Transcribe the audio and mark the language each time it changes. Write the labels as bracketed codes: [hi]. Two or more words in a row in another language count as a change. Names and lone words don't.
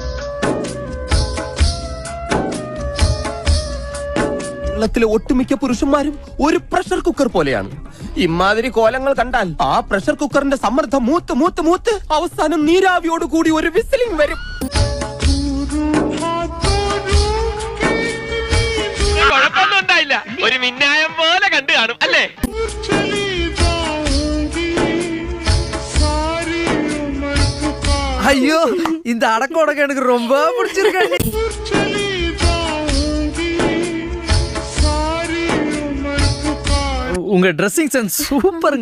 [ml] കേരളത്തിലെ ഒട്ടുമിക്ക പുരുഷന്മാരും ഒരു പ്രഷർ കുക്കർ പോലെയാണ്. ഇമാതിരി കോലങ്ങൾ കണ്ടാൽ ആ പ്രഷർ കുക്കറിന്റെ സമ്മർദ്ദം മൂത്ത് മൂത്ത് മൂത്ത് അവസാനം നീരാവിയോട് കൂടി ഒരു വിസിലിംഗ് വരും. കുഴപ്പമൊന്നും ഉണ്ടായില്ല, ഒരു മിന്നായം പോലെ കണ്ടു കാണും അല്ലേ? [ta] ஐயோ இந்த அடக்கோடக்க எனக்கு ரொம்ப பிடிச்சிருக்கு. உங்க ட்ரெஸ்ஸிங் சென்ஸ் சூப்பருங்க.